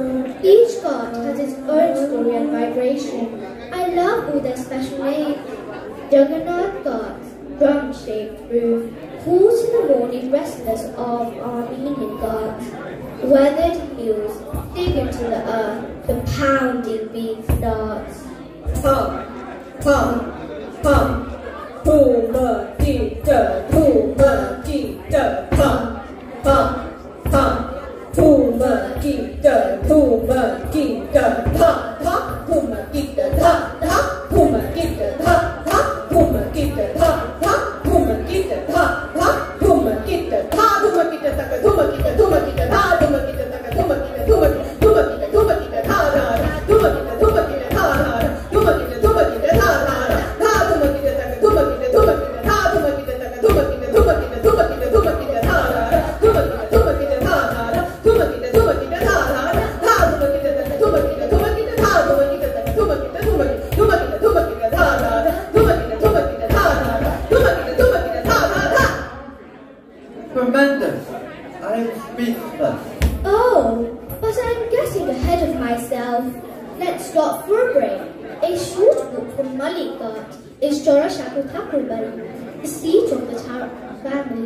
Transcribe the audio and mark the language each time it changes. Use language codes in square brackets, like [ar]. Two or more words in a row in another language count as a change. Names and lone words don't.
[en] Each god has its own story and vibration. I love all their special names. Jagannath Ghat, drum-shaped roof, pools in the morning restless of Armenian Ghats. Weathered hills dig into the earth, the pounding beat starts. Pum, pum, pum, puma, dita, puma, dita, pum, pum, pum, puma, dita, puma, dita, pum, pum, puma, dita, pum, pum, puma, dita, pum, pum, puma, dita, pum, pum, puma, dita, pum, pum, puma, dita, pum, puma, dita, taka, puma, dita, puma, dita, ta, puma, dita, taka, puma, dita, puma, puma, dita, puma, dita, ta, ta, puma, dita, puma, dita, ta, ta, puma, dita, puma, dita, ta, ta, ta, puma, dita, taka, puma, dita, puma, dita, ta, puma, dita, taka, puma, dita, puma, dita, puma, dita, puma, dita, ta, ta, puma, dita, puma, dita, ta, ta, puma, dita, puma, dita, ta, ta, ta, puma, dita, taka, puma, dita, ta, puma, dita, ta, puma, dita, taka, puma, dita, puma, dita, puma, dita, puma, dita, ta, ta, puma, dita, puma, dita, ta, ta, puma, dita, puma, dita, ta, ta. Tremendous! I am speechless. Oh, but I'm getting ahead of myself. Let's stop for a break. A short walk from Malikgarh is Chakravorty, the seat of the family.